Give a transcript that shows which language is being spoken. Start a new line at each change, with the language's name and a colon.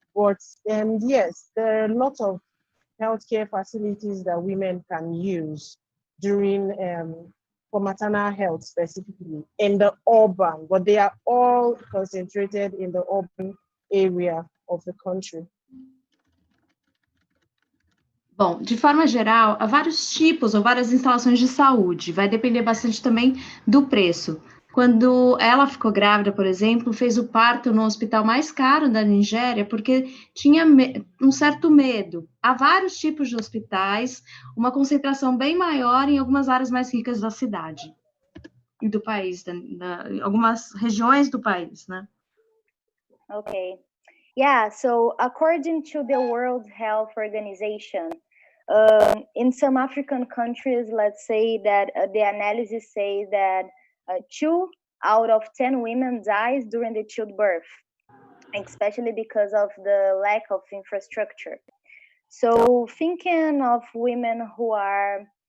English: But yes, there are a lot of healthcare facilities that women can use during for maternal health specifically in the urban, but they are all concentrated in the urban area of the country.
Portuguese: Bom, de forma geral, há vários tipos ou várias instalações de saúde, vai depender bastante também do preço. Quando ela ficou grávida, por exemplo, fez o parto no hospital mais caro da Nigéria, porque tinha um certo medo. Há vários tipos de hospitais, uma concentração bem maior em algumas áreas mais ricas da cidade e do país, algumas regiões do país, né?
English: Okay. Yeah, so according to the World Health Organization, in some African countries, let's say that the analysis say that 2 out of 10 women dies during the childbirth, especially because of the lack of infrastructure. So thinking of women who are